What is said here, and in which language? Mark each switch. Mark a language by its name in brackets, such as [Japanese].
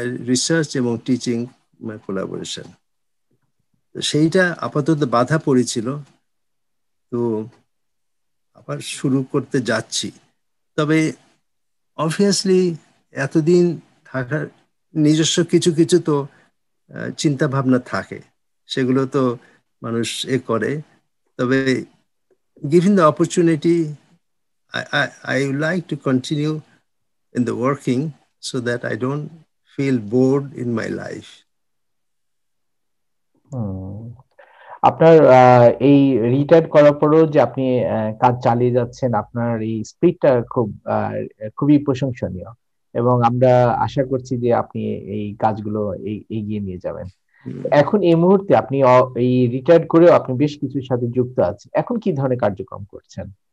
[Bangla] Research এবং teaching collaboration. সেইটা আপাতত বাধা পড়েছিল, তো আবার শুরু করতে যাচ্ছি। তবে অবভিয়াসলি এতদিন থাকার নিজস্ব কিছু কিছু তো চিন্তা ভাবনা থাকে, সেগুলো তো মানুষ করে। তবে [English] given the opportunity, I would like to continue in the working so that I don't feel bored in my life. [Bangla] আপনার এই রিটায়ার্ড করার পরেও যে আপনি কাজ চালিয়ে যাচ্ছেন, আপনার এই স্পিরিটটা খুবই প্রশংসনীয়, এবং আমরা আশা করছি যে আপনি এই কাজগুলো এগিয়ে নিয়ে যাবেন। এখন এই মুহূর্তে আপনি এই রিটায়ার্ড করেও আপনি বেশ কিছুর সাথে যুক্ত আছেন, এখন কি ধরনের কার্যক্রম করছেন?